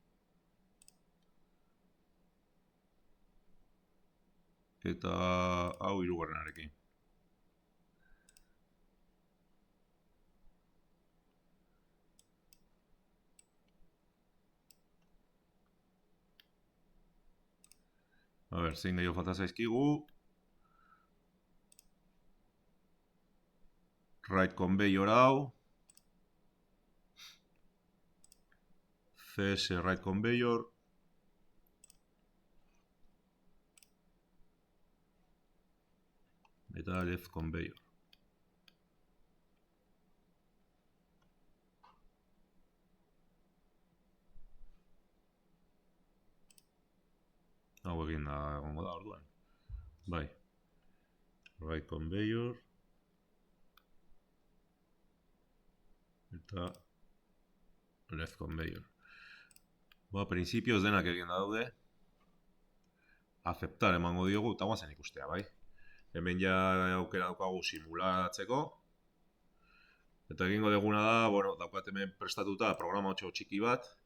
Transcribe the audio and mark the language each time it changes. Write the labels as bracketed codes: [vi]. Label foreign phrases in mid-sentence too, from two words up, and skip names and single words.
[eu] eta hau hirugarrenarekin. A ber, zein gehiago falta zaizkigu. [en] Right conveyor [eu] hau. [en] CS right conveyor. Eta left conveyor. [eu] Hau egin da, egongo da orduan. Bai. [en] Right conveyor. Eta left conveyor. [eu] Ba, prinsipioz denak egin daude. Aceptar emango diogu, eta guazen ikustea, bai. Hemen ja aukera daukagu simulatzeko. Eta egingo deguna da, bueno, daukat hemen prestatuta programa txiki bat.